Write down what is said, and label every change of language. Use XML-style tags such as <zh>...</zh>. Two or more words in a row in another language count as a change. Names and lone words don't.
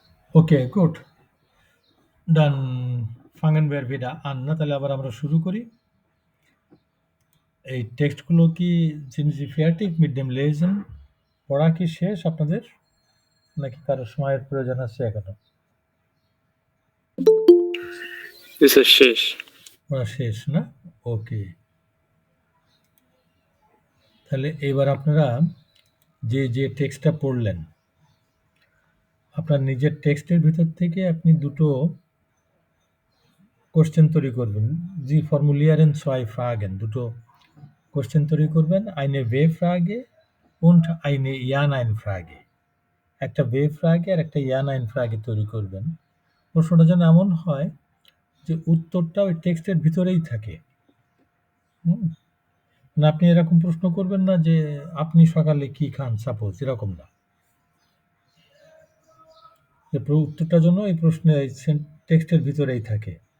<en>okay, good.</en> <de>Dann fangen wir wieder an,</de> <bn>না? তাহলে আবার আমরা শুরু করি। এই টেক্সটগুলো কি</bn> <de>sind Sie fertig mit dem Lesen?</de> <bn>পড়া কি শেষ আপনাদের? নাকি কারো সময়ের প্রয়োজন আছে এখনো?</bn> <en>This is শেষ।</en> <bn>পড়া শেষ না? ওকে। তাহলে এবার আপনারা যে টেক্সটটা পড়লেন, আপনার নিজের টেক্সটের ভিতর থেকে আপনি দুটো কোশ্চেন তৈরি করবেন।</bn> <de>Sie formulieren 2 Fragen,</de> <bn>দুটো কোশ্চেন তৈরি করবেন।</bn> <de>Eine W-Frage und eine Ja-Nein-Frage।</de> <bn>একটা W-Frage আর একটা Ja-Nein-Frage তৈরি করবেন। প্রশ্নটা যেন এমন হয় যে উত্তরটা ওই টেক্সটের ভিতরেই থাকে। হুম? না আপনি এরকম প্রশ্ন করবেন না যে আপনি সকালে কি খান, সাপোজ এরকম না। যে উত্তরটা যেন এই প্রশ্নে টেক্সটের ভিতরেই থাকে।</bn>